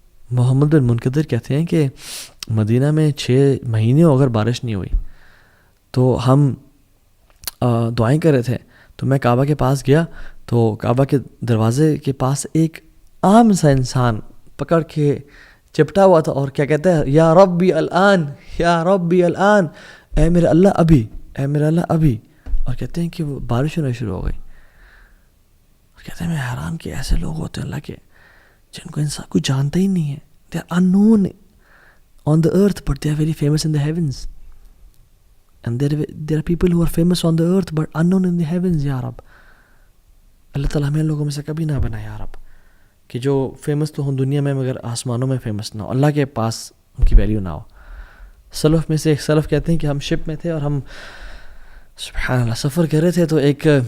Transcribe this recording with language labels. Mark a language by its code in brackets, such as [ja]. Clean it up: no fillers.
[ur] محمد بن منقدر کہتے ہیں کہ مدینہ میں 6 مہینے اگر بارش نہیں ہوئی تو ہم دعائیں کر رہے تھے، تو میں کعبہ کے پاس گیا تو کعبہ کے دروازے کے پاس ایک عام سا انسان پکڑ کے چپٹا ہوا تھا اور کیا کہتا ہے، یا ربی الان، یا ربی الان، اے میرے اللہ ابھی، اے میرے اللہ ابھی. اور کہتے ہیں کہ وہ بارش ہونا شروع ہو گئی. اور کہتے ہیں میں حیران کہ ایسے لوگ ہوتے ہیں اللہ کے جن کو انسان کوئی جانتا ہی نہیں ہے. [en] They are unknown on the earth but they are very famous in the heavens. And there are people who are famous on the earth but unknown in the heavens. [ur] یا رب اللہ تعالیٰ ہمیں لوگوں میں سے کبھی نہ بنا یا رب، کہ جو فیمس تو ہوں دنیا میں مگر آسمانوں میں فیمس نہ ہو، اللہ کے پاس ان کی ویلیو نہ ہو. سلف میں سے ایک سلف کہتے ہیں کہ ہم شپ میں تھے اور ہم سبحان اللہ سفر کر رہے تھے، تو ایک